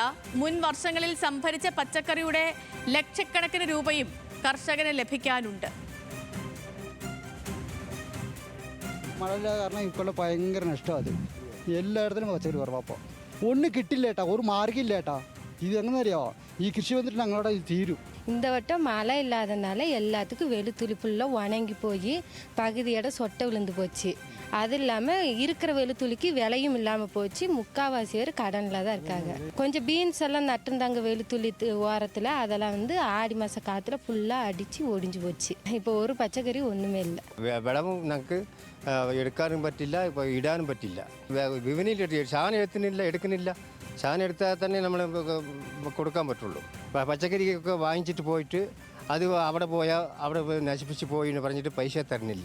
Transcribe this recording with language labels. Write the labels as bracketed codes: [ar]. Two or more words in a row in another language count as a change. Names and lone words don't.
[ml] മുൻ വർഷങ്ങളിൽ സംഭരിച്ച പച്ചക്കറിയുടെ ലക്ഷക്കണക്കിന് രൂപയും കർഷകന് ലഭിക്കാനുണ്ട്. മഴയില്ലാതെ കാരണം ഇക്കൊല്ലം ഭയങ്കര നഷ്ടമാണ്. അത് എല്ലായിടത്തിനും പച്ചക്കറി കുറവാപ്പോൾ ഒന്നും കിട്ടില്ല ഏട്ടാ, ഒരു മാർഗ്ഗമില്ല ഏട്ടാ. [ta] இது எங்கே தெரியும் கிருஷி வந்துட்டு நாங்களோட இது தீரும். இந்த வட்டம் மழை இல்லாதனால எல்லாத்துக்கும் வெளுத்துளி ஃபுல்லாக உணங்கி போய் பகுதியோட சொட்டை விழுந்து போச்சு. அது இல்லாமல் இருக்கிற வெளுத்துளிக்கு விலையும் இல்லாமல் போச்சு. முக்கால்வாசி பேர் கடனில் தான் இருக்காங்க. கொஞ்சம் பீன்ஸ் எல்லாம் நட்டுருந்தாங்க வெளுத்துளி ஓரத்தில், அதெல்லாம் வந்து ஆடி மாத காற்றுல ஃபுல்லாக அடித்து ஒடிஞ்சு போச்சு. இப்போ ஒரு பச்சைக்கறி ஒன்றுமே இல்லை. [ml] വിളവും ഞങ്ങൾക്ക് എടുക്കാനും പറ്റില്ല, ഇപ്പോൾ ഇടാനും പറ്റില്ല. വിപണിയിൽ സാധനം എടുക്കുന്നില്ല. സാധനം എടുത്താൽ തന്നെ നമ്മൾ കൊടുക്കാൻ പറ്റുള്ളൂ. പച്ചക്കറിയൊക്കെ വാങ്ങിച്ചിട്ട് പോയിട്ട് അത് അവിടെ പോയാൽ അവിടെ നശിപ്പിച്ച് പോയി എന്ന് പറഞ്ഞിട്ട് പൈസ തരുന്നില്ല.